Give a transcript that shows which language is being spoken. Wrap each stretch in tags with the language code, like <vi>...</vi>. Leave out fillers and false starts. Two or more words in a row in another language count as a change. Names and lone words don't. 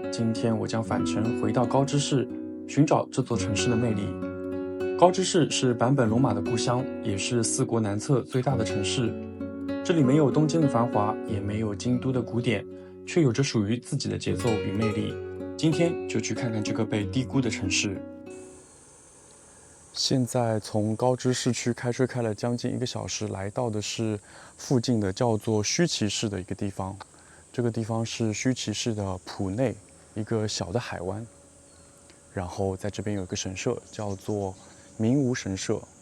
<zh>今天我將返程回到高知市，尋找這座城市的魅力。高知市是坂本龍馬的故鄉，也是四國南側最大的城市。這裡沒有東京的繁華，也沒有京都的古典，卻有着屬於自己的節奏與魅力。今天就去看看這個被低估的城市。現在從高知市區開車開了將近1個小時，來到的是附近的叫做須崎市的一個地方。這個地方是須崎市的浦內一個小的海灣，然後在這邊有一個神社叫做明無神社。</zh>